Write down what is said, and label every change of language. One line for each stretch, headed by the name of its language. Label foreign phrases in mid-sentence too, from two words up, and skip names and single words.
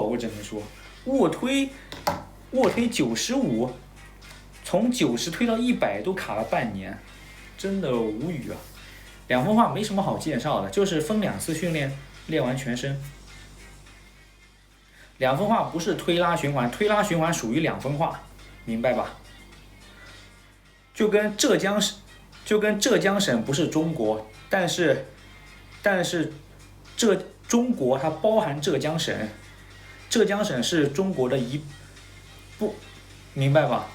Chinese: 我只能說，臥推95，從90推到100都卡了半年，真的無語啊！2分化沒什麼好介紹的，就是分2次訓練，練完全身。2分化不是推拉循環，推拉循環屬於 2分化，明白吧？就跟浙江省不是中國，但是中國它包含浙江省，浙江省是中國的明白吧？